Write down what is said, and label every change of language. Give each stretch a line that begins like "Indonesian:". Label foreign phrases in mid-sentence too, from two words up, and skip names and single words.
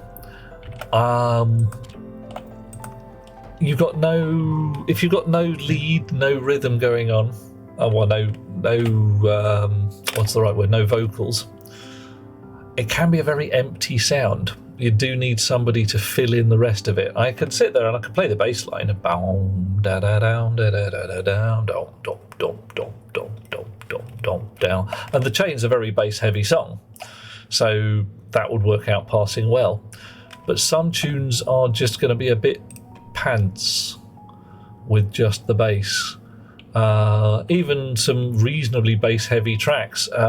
English: You've got no. If you've got no lead, no rhythm going on. Oh well, no. What's the right word? No vocals. It can be a very empty sound. You do need somebody to fill in the rest of it. I could sit there and I could play the bass line. Boom, da da down, da da da da down, dom dom dom dom dom dom dom dom down. And the Chain's a very bass-heavy song, so that would work out passing well. But some tunes are just going to be a bit pants with just the bass. Even some reasonably bass-heavy tracks.